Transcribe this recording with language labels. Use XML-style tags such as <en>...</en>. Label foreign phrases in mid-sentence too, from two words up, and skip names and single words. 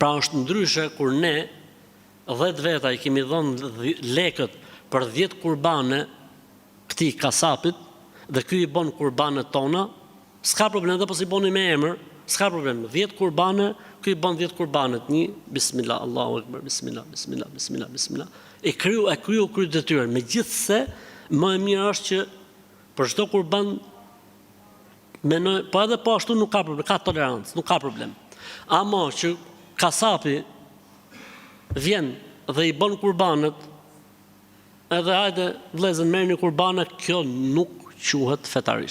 <sq>Pra është ndryshe kur ne 10 veta i kemi dhënë lekët për 10 kurbane këtij kasapit dhe ky i bën kurbanet tona, s'ka problem, dhe po si boni me emër, s'ka problem. 10 kurbane, ky i bën 10 kurbanet. Një,</sq> <ar>بسم الله، الله أكبر، بسم الله، بسم الله، بسم الله، بسم الله.</ar> <sq>E kryu detyrën. Megjithse më e mirë është që për çdo kurban menoj, po edhe po ashtu nuk ka problem, ka tolerancë, nuk ka problem. Ama që kasapi vjen dhe i bën kurbanet, edhe hajde vëllezër merrni kurbane, kjo nuk quhet fetarisht.</sq>